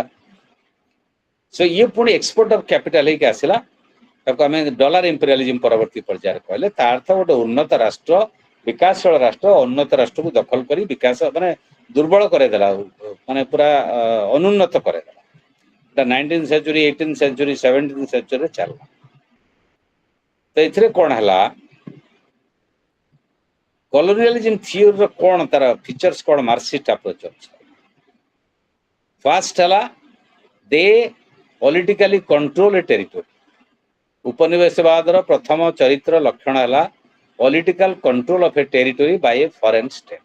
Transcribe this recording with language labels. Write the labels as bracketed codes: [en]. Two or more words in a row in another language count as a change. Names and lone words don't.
[or] ସୋ ଇଏ ପୁଣି [en] export of capital [or] ହେଇକି ଆସିଲା। ତାକୁ ଆମେ [en] dollar imperialism [or] ପରବର୍ତ୍ତୀ ପର୍ଯ୍ୟାୟରେ କହିଲେ। ତା ଅର୍ଥ ଗୋଟେ ଉନ୍ନତ ରାଷ୍ଟ୍ର, ବିକାଶଶୀଳ ରାଷ୍ଟ୍ର ଅନ୍ନତ ରାଷ୍ଟ୍ରକୁ ଦଖଲ କରି ବିକାଶ ମାନେ ଦୁର୍ବଳ କରେଇଦେଲା, ମାନେ ପୁରା ଅନୁନ୍ନତ କରେଇଦେଲା। ଏଟା [en] 19th century, 18th century, 17th century [or] ରେ ଚାଲିଲା। ତ ଏଥିରେ କ'ଣ ହେଲା? [en] colonialism theory's [or] କ'ଣ ତାର ଫିଚର୍ସ କ'ଣ? [en] Marxist approach [or] ଅଛି। [en] first ହେଲା they politically control a territory. [or] ଉପନିବେଶବାଦର ପ୍ରଥମ ଚରିତ୍ର ଲକ୍ଷଣ ହେଲା [en] political control of a territory by a foreign state.